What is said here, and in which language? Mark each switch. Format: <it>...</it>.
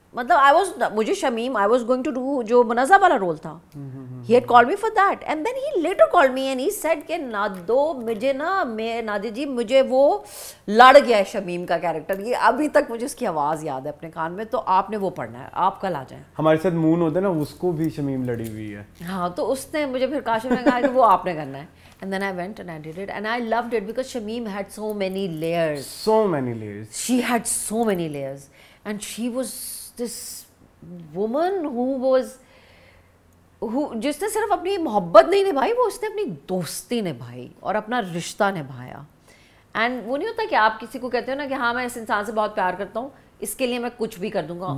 <ur>مطلب مجھے Shamim</ur> <en>I was going to do</en> <ur>جو منازع والا رول تھا,</ur> <en>he had called me for that and then he later called me and he said</en> <ur>کہ نادو مجھے نا میں نادی جی مجھے وہ لڑ گیا ہے شمیم کا کیریکٹر, یہ ابھی تک مجھے اس کی آواز یاد ہے اپنے کان میں, تو آپ نے وہ پڑھنا ہے, آپ کل آ جائیں. ہمارے ساتھ مون ہوتا ہے نا, اس کو بھی شمیم لڑی ہوئی ہے. ہاں تو اس نے مجھے پھر کاشف نے کہا کہ وہ آپ نے کرنا ہے.</ur> <en>And then I went and I did it and I loved it because Shameem had so many layers. So many layers. She had so many layers and she was this woman who</en> <ur>جس نے صرف اپنی محبت نہیں نبھائی, وہ اس نے اپنی دوستی نبھائی اور اپنا رشتہ نبھایا. اینڈ وہ نہیں ہوتا کہ آپ کسی کو کہتے ہو نا کہ ہاں میں اس انسان سے بہت پیار کرتا ہوں, اس کے لیے میں کچھ بھی کر دوں گا.</ur>